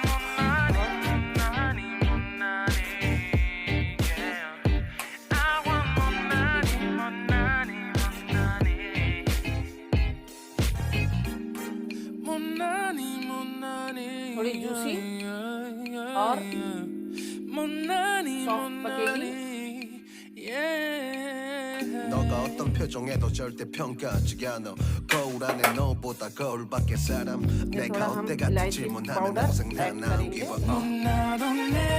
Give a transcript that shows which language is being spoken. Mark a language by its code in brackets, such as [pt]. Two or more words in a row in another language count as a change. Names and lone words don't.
[hi] थोड़ी जूसी और सॉफ्ट पकेगी। [ko] 너가 어떤 표정에도 절대 평가하지 않아. 거울 안에 너보다 거울 밖의 사람. 내가 어때 같은 질문하면 항상 난 [en] I don't give a